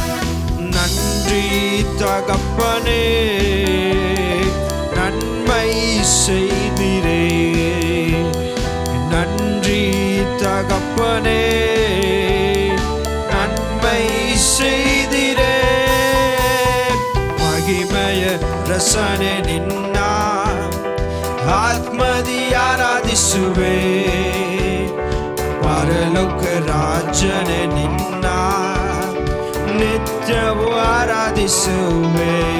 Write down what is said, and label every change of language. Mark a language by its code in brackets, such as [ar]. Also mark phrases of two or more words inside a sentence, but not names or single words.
[ta] நன்றி தகப்பனே, நன்மை செய்திரே. நன்றி தகப்பனே, நன்மை செய்திரே. [kn] ಮಹಿಮೆಯ ರಸನೆ ನಿನ್ನ ಆತ್ಮದಿ ಆರಾಧಿಸುವೆ. ಪರಲೋಕ ರಾಜನೆ ನಿನ್ನ ನಿತ್ಯವೂ ಆರಾಧಿಸುವೆ.